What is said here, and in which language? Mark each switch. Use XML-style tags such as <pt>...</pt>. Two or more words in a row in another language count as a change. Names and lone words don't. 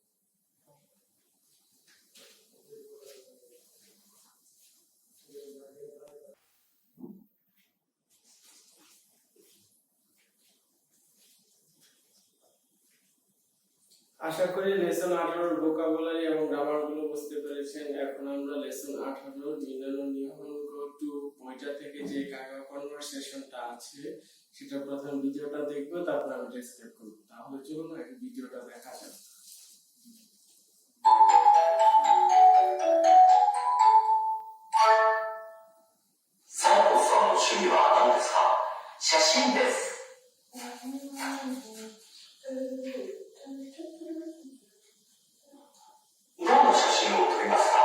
<bn>আশা করি লেসন 18 এর ভোকাবুলারি এবং গ্রামার গুলো বুঝতে পেরেছেন। এখন আমরা লেসন 18 মিনানো নিহঙ্গ 2 বইটা থেকে যে কাগা কনভারসেশনটা আছে সেটা প্রথম ভিডিওটা দেখব, তারপর আমি ডেসক্রাইব করব। তাহলে চলুন আগে ভিডিওটা দেখা যাক।</bn> <ja>サントスさんの趣味は何ですか？写真です。どの写真を撮りますか？</ja>